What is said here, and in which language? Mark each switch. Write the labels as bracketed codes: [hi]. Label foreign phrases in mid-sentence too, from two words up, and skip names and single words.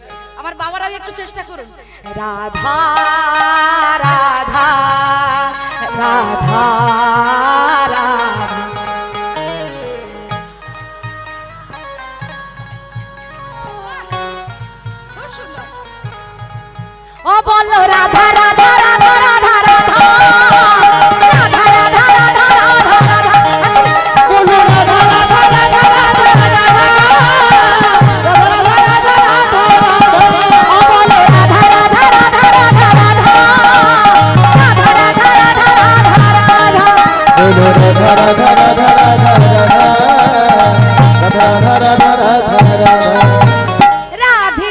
[bn] আমার বাবারাও একটু চেষ্টা করুন রাধা রাধা রাধা রাধা ও বলো রাধা রাধা রাধা রাধা রাধা রাধা রাধা রাধা রাধা রাধা [hi] बोलो राधा राधा राधा राधा राधा राधा राधा राधा [bn] ও বলো রাধা রাধা রাধা রাধা রাধা রাধা রাধা রাধা রাধা রাধা [hi] बोलो राधा राधा राधा राधा राधा राधा राधा राधा राधा